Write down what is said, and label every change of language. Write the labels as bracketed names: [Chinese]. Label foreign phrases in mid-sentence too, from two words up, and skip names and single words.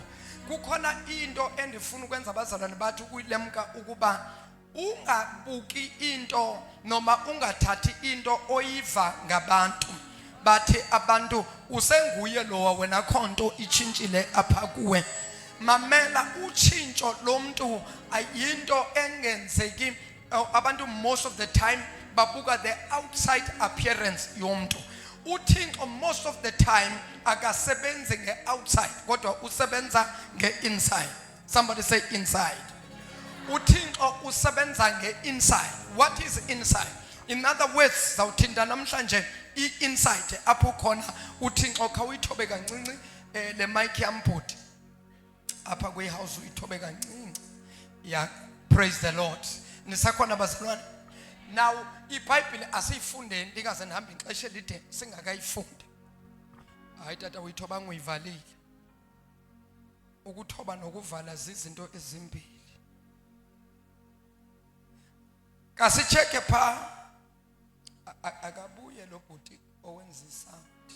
[Xhosa] Kukhona into endifuna ukwenza abazalwane bathi ukuyilemka ukuba ungabuki into noma ungathathi into oyiva ngabantu. Bathi abantu usenguye lowa wena khonto itshintshile apha kuwe. Mamela utshintsho lomuntu ayinto engenzeki. Abantu [English] most of the time [Xhosa] babuka [English] the outside appearance [Xhosa] yomuntu. uThixo [English] most of the time [Xhosa] akasebenzi nge-outside kodwa usebenza nge-inside. [English] Somebody say inside. [Xhosa] uThixo usebenza nge-inside. [English] What is inside? In other words, [Xhosa] zawuthinta namhlanje i-inside apho khona uThixo khawuyithobe kancinci le mic yambhuti apha kwi-house uyithobe kancinci. [English] Yeah, praise the Lord. [Xhosa] Nisakhona bazalwane. Now iBhayibheli asiyifundeni ndingaze ndihambe ixesha elide singakayifundi. Hayi tata uyithoba nguyivalile. Ukuthoba nokuvala zizinto ezimbili. Kasicheke pha akabuye lo bhuti owenza isound.